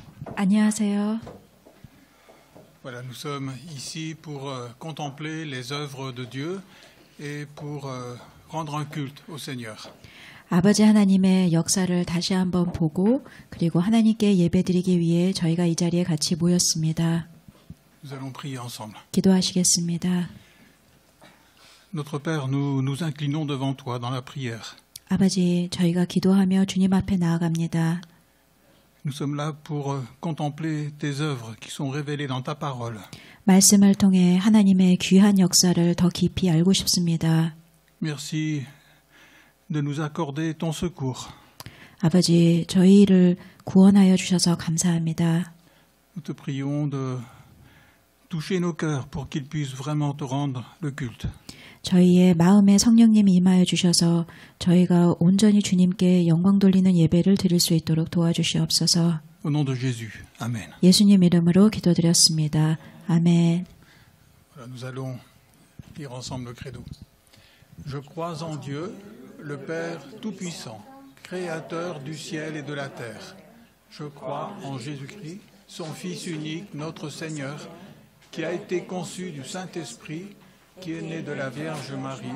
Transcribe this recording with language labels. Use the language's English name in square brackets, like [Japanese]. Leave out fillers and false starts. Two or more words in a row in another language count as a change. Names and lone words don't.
[Korean] 안녕하세요. [French] Voilà, nous sommes ici pour contempler les œuvres de Dieu et pour rendre un culte au Seigneur. [Korean] 아버지 하나님의 역사를 다시 한번 보고 그리고 하나님께 예배드리기 위해 저희가 이 자리에 같이 모였습니다. [French] Nous allons prier ensemble. [Korean] 기도하시겠습니다. [French] Notre Père, nous nous inclinons devant toi dans la prière. [Korean] 아버지, 저희가 기도하며 주님 앞에 나아갑니다. [French] Nous sommes là pour contempler tes œuvres qui sont révélées dans ta parole. [Korean] 말씀을 통해 하나님의 귀한 역사를 더 깊이 알고 싶습니다. [French] Merci de nous accorder ton secours. [Korean] 아버지, 저희를 구원하여 주셔서 감사합니다. [French] Nous te prions de toucher nos cœurs pour qu'ils puissent vraiment te rendre le culte. [Korean] 저희의 마음에 성령님이 임하여 주셔서 저희가 온전히 주님께 영광 돌리는 예배를 드릴 수 있도록 도와주시옵소서. [French] Au nom de Jésus. Amen. [Korean] 예수님 이름으로 기도드렸습니다. 아멘. [French] Voilà, nous allons lire ensemble le credo. Je crois en Dieu, le Père Tout-Puissant, Créateur du ciel et de la terre. Je crois en Jésus-Christ, son Fils unique, notre Seigneur, qui a été conçu du Saint-Esprit, qui est né de la Vierge Marie.